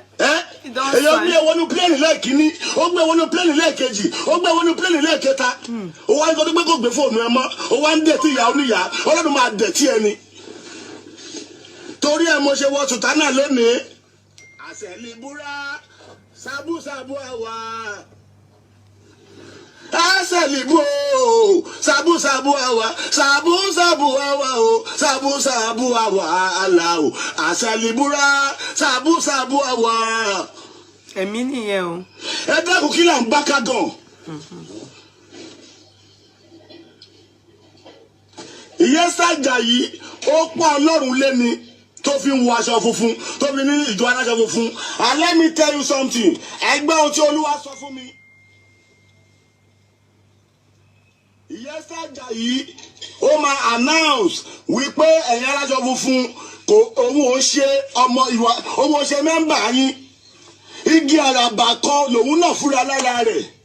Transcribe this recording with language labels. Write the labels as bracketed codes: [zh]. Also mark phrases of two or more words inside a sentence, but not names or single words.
[yo] Èèyàn gbé wọnú pléènì lẹ́ẹ̀kínní ó gbé wọnú pléènì lẹ́ẹ̀kejì ó gbé wọnú pléènì lẹ́ẹ̀kẹta ó wá ń gbọdọ̀ pé kò gbé fóònù ẹ mọ́ ó wá ń dẹ̀tí ìyá oníyà Ọlọ́run máa dẹ̀tí ẹni. Torí ẹ mo ṣe wọ sùtánà lónìí. Àṣẹlíbúrá sábúsábú àwa. Asalibu sabu sabu awa o sabu sabu awa ala o asalibura sabu sabu awa. Èmi nìyẹn o. Ẹ dákun kí là ń bá ká gan. Ìyẹn sájà yìí ó pọ́n Ọlọ́run lẹ́ni tó fi ń wọ aṣọ funfun tó fi ní ìjọ aláṣọ funfun. [en] And let me tell you something [yo] ẹgbẹ́ ohun tí Olúwa sọ fún mi. Ìyẹn sájà yìí ó máa announce wípé ẹ̀yin aláṣọ funfun kò òun ò ṣe ọmọ ìwà òun ò ṣe mẹ́mbà yín igi àràbà kan lòun náà fúnra lára rẹ̀.